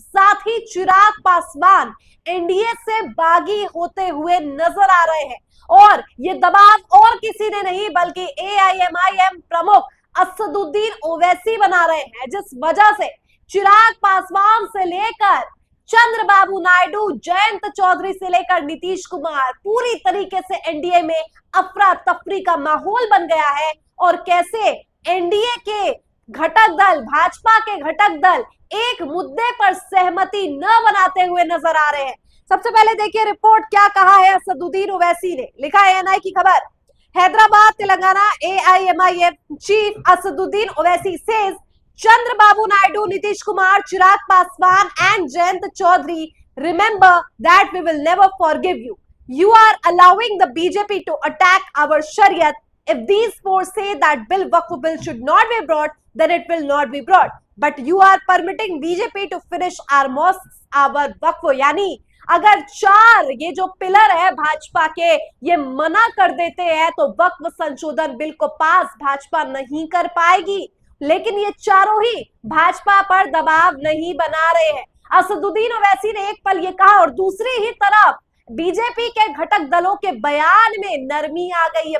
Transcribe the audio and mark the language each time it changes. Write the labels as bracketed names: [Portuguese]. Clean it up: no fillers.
[Hindi] साथ ही चिराग पासवान एनडीए से बागी होते हुए नजर आ रहे हैं और ये दबाव और किसी ने नहीं बल्कि एआईएमआईएम प्रमुख असदुद्दीन ओवैसी बना रहे हैं, जिस वजह से चिराग पासवान से लेकर चंद्रबाबू नायडू, जयंत चौधरी से लेकर नीतीश कुमार पूरी तरीके से एनडीए में अफरा तफरी का माहौल बन गया है। और कैसे एनडीए के घटक दल, भाजपा के घटक दल एक मुद्दे पर सहमति न बनाते हुए नजर आ रहे हैं। सबसे पहले देखिए रिपोर्ट क्या कहा है असदुद्दीन ओवैसी ने। लिखा है एएनआई की खबर, Hyderabad Telangana AIMIM chief Asaduddin Owaisi says [English] Chandrababu Naidu, Nitish Kumar, Chirag Paswan and Jayant Chaudhary, remember that we will never forgive you. You are allowing the BJP to attack our Shariat. If these four say that Waqf bill should not be brought, then it will not be brought. But you are permitting BJP to finish our mosques, our Waqf. [Hindi] यानी अगर चार ये जो pillar है भाजपा के ये मना कर देते हैं तो वक्फ संशोधन बिल को पास भाजपा नहीं कर पाएगी। लेकिन ये चारों ही भाजपा पर दबाव नहीं बना रहे हैं। असदुद्दीन ओवैसी ने एक पल ये कहा और दूसरी ही तरफ बीजेपी के घटक दलों के बयान में नरमी आ गई है।